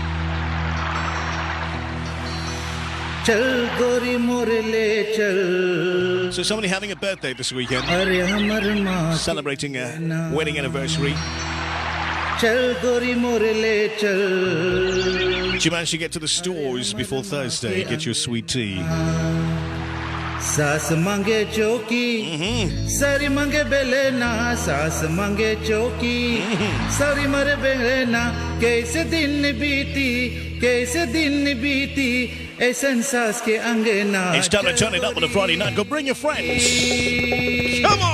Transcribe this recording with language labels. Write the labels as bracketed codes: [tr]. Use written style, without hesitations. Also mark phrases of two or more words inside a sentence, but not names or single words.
[en] So somebody having a birthday this weekend, celebrating a wedding anniversary. Did you manage to get to the stores before Thursday, get your sweet tea? [bho] सास मांगे चौकी सारी मांगे बेलेना सास मांगे चौकी सारी मरे बेलेना कैसे दिन बीती ऐसन सास के अंगना [en] It's time to turn it up on a Friday night. Go bring your friends. Come on.